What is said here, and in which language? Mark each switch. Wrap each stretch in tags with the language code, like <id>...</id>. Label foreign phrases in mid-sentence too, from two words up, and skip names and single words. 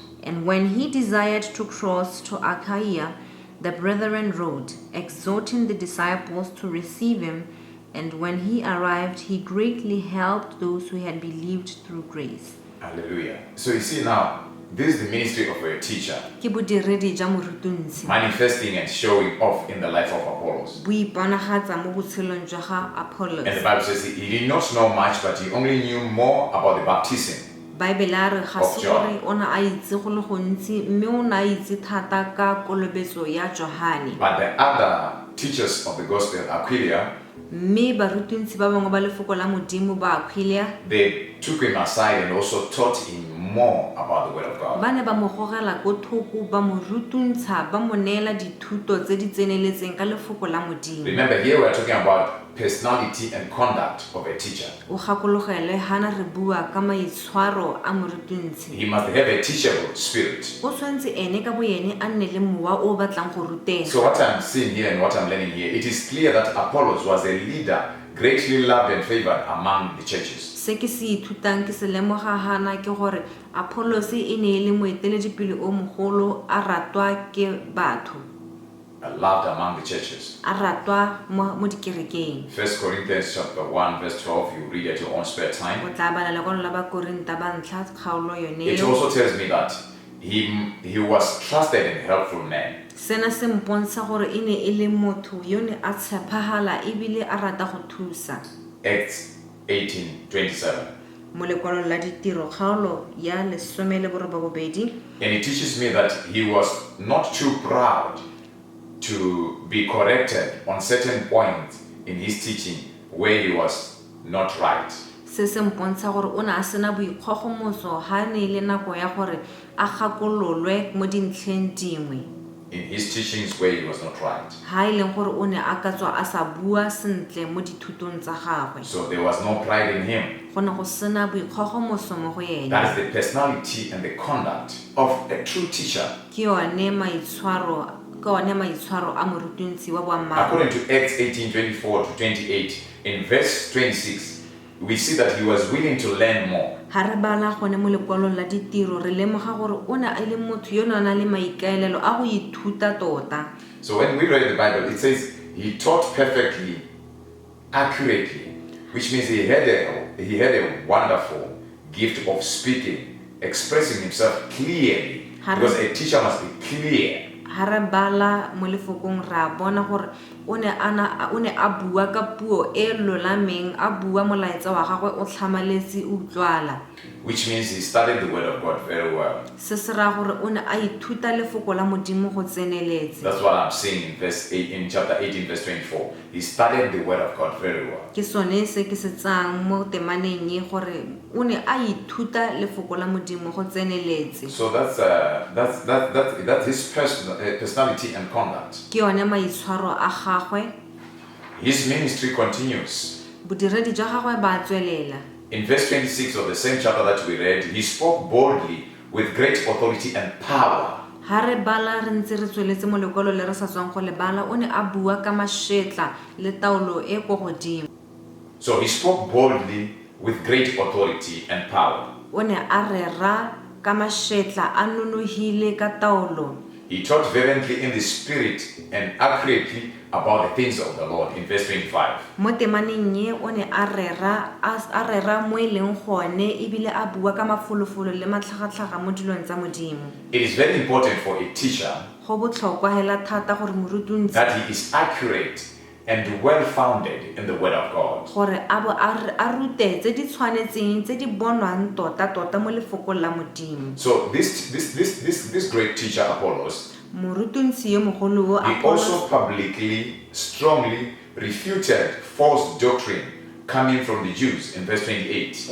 <en>And when he desired to cross to Achaia, the brethren wrote, exhorting the disciples to receive him. And when he arrived, he greatly helped those who had believed through grace. Hallelujah. So you see now, this is the ministry of a teacher,</en> <tn>Ke bodiredi jwa morutunsi.</tn> <en>manifesting and showing off in the life of Apollos.</en> <tn>Bo iponagatsa mo botshelong jwa ga Apollos.</tn> <en>And the Bible says he did not know much, but he only knew more about the baptism.</en> <tn>Bible a re ga se gore o ne a itse go le gontsi mme o ne a itse thata ka kolobetso ya Johane.</tn> <en>But the other teachers of the gospel, Aquila,</en> <tn>Mme barutunsi ba bangwe ba lefoko la modimo ba Aquila</tn> <en>they took him aside and also taught him more about the word of God.</en> <tn>ba ne ba mo gogela ko thoko ba mo rutuntsha ba mo neela dithuto tse di tseneletseng ka lefoko la modimo.</tn> <en>Remember, here we are talking about personality and conduct of a teacher.</en> <tn>O gakologele hana re bua ka maitshwaro a morutunsi.</tn> <en>He must have a teachable spirit.</en> <tn>O tshwantse ene ka boyene a nne le mowa o batlang go rutega.</tn> <en>So what I'm seeing here and what I'm learning here, it is clear that Apollos was a leader, greatly loved and favored among the churches.</en> <tn>Se ke se ithutang ke se lemoga hana ke gore Apollos e ne e le moeteledipele o mogolo a ratwa ke batho.</tn> <en>Loved among the churches.</en> <tn>A ratwa mo dikerekeng.</tn> <en>1 Corinthians chapter 1 verse 12, you read at your own spare time.</en> <tn>O tla bala lekwalo la Bakorinta ba ntlha kgaolo yone</tn> <en>It</en> <tn>eo.</tn> <en>also tells me that he was trusted and helpful man.</en> <tn>Sena se mpontsha gore e ne e le motho yo ne a tshepagala ebile a rata go thusa.</tn> <en>Acts 18:27.</en> <tn>Mo lekwalong la ditiro kgaolo ya 12.</tn> <en>And it teaches me that he was not too proud to be corrected on certain points in his teaching where he was not right.</en> <tn>Se se mpontsha gore o ne a sena boikgogomoso ha ne le nako ya gore a gakololwe mo dintlheng dingwe.</tn> <en>In his teachings where he was not right.</en> <tn>Ha e leng gore o ne a ka tswa a sa bua sentle mo dithutong tsa gagwe.</tn> <en>So there was no pride in him.</en> <tn>Go ne go sena boikgogomoso mo go ene.</tn> <en>That is the personality and the conduct of a true teacher.</en> <tn>Ke yone maitshwaro a morutunsi wa boammaaruri.</tn> <en>According to Acts 18:24 to 28, in verse 26, we see that he was willing to learn more.</en> <tn>Ha re bala gone mo lekwalong la ditiro re lemoga gore o ne a le motho yo na le maikaelelo a go ithuta tota.</tn> <en>So when we read the Bible, it says he taught perfectly, accurately, which means he had a wonderful gift of speaking, expressing himself clearly. Because a teacher must be clear.</en> <tn>Ha re bala mo lefokong ra bona gore o ne a bua ka puo e lolameng, a bua molaetsa wa gagwe o tlhamaletse utlwala.</tn> <en>Which means he studied the word of God very well.</en> <tn>Se se ra gore o ne a ithuta lefoko la modimo go tseneletse.</tn> <en>That's what I'm seeing in chapter 18 verse 24. He studied the word of God very well.</en> <tn>Ke sone se ke se tsang mo temaneng ye gore o ne a ithuta lefoko la modimo go tseneletse.</tn> <en>So that's his personality and conduct.</en> <tn>Ke yone maitshwaro a gagwe.</tn> <en>His ministry continues.</en> <tn>Bodiredi jwa gagwe ba tswelela.</tn> <en>In verse 26 of the same chapter that we read, he spoke boldly with great authority and power.</en> <tn>ha re bala re ntse re tsweletse mo lekwalo le re sa tswang go le bala o ne a bua ka mašetla le taolo e go godimo.</tn> <en>So he spoke boldly with great authority and power.</en> <tn>O ne a rera ka mašetla a nonohile ka taolo.</tn> <en>He taught fervently in the spirit and accurately about the things of the Lord in verse 25.</en> <tn>Mo temaneng ye o ne a rera mo e leng gone ebile a bua ka mafolofolo le matlhagatlhaga mo dilong tsa modimo.</tn> <en>It is very important for a teacher</en> <tn>Go botlhokwa hela thata gore morutuntsi</tn> <en>that he is accurate and well-founded in the Word of God.</en> <tn>gore a rute tse di tshwanetseng tse di bonwang tota mo lefokong la modimo.</tn> <en>So this great teacher Apollos,</en> <tn>Morutuntsi yo mogolo o</tn> <en>he also publicly, strongly refuted false doctrine coming from the Jews in verse 28.</en>